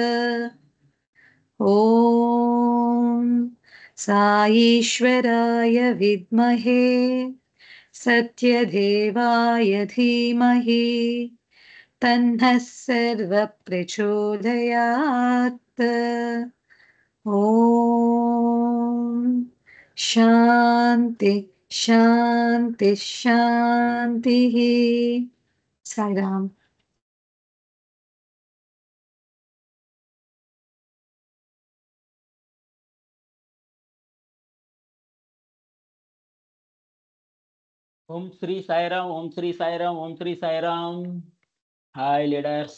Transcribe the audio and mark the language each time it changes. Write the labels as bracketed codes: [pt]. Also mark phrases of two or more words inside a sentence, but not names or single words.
[sa] ॐ साईश्वराय विद्महे सत्यदेवाय धीमहि तन्नः सर्वः प्रचोदयात् ॐ शान्ति शान्ति शान्तिः साईराम [te] ఓం శ్రీ సాయిరామ్, ఓం శ్రీ సాయిరామ్, ఓం శ్రీ సాయిరామ్. [en] Hi leaders.